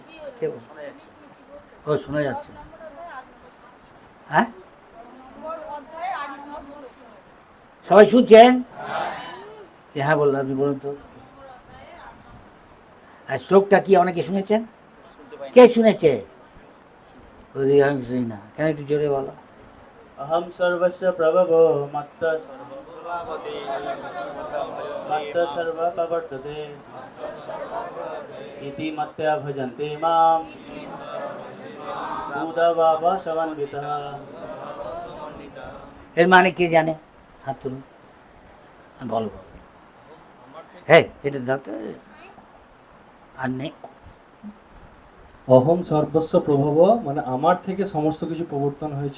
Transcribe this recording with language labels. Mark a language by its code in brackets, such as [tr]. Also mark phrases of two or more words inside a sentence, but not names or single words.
[bn] কে ও শোনা যাচ্ছে? হ্যাঁ, সবাই শুনছেন? হ্যাঁ বললো, আপনি বলুন তো। আর শ্লোকটা কি অনেকে শুনেছেন? কে শুনেছে? অধিকাংশই না। কেন, একটু জোরে বলো। [sa] अहम सर्वस्य प्रभवो मत्तः सर्वप्रवर्तते इति मत्या भजन्ते मां बुधभावा समन्वितः। [bn] এর মানে কে জানে? হাত তুলুন, বলো। হ্যাঁ, এটা দাও তো। আর নেই। [sa] অহম সর্বস্ব প্রভব [bn] মানে আমার থেকে সমস্ত কিছু প্রবর্তন হয়েছে।